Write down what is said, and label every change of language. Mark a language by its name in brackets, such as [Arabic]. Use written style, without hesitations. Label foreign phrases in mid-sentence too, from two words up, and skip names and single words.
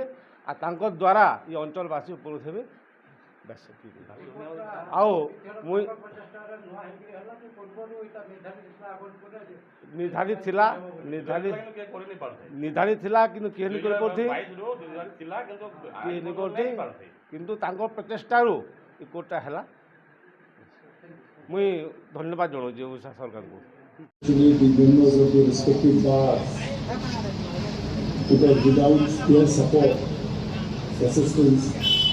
[Odia] ଆଉ ତାଙ୍କ ଦ୍ୱାରା ଏ ଅଞ୍ଚଳବାସୀ ଉପକୃତ ହେବେ। ଆଉ ମୁଇଁ ନିର୍ଦ୍ଧାରିତ ଥିଲା କିନ୍ତୁ କିଏ ନି କରିପାରୁଥି କିନ୍ତୁ ତାଙ୍କ ପ୍ରଚେଷ୍ଟାରୁ ଏ କୋର୍ଟଟା ହେଲା। ମୁଇଁ ଧନ୍ୟବାଦ ଜଣାଉଛି ଓଡ଼ିଶା ସରକାରଙ୍କୁ। [English] The members of the respective bars, because without their support, assistance,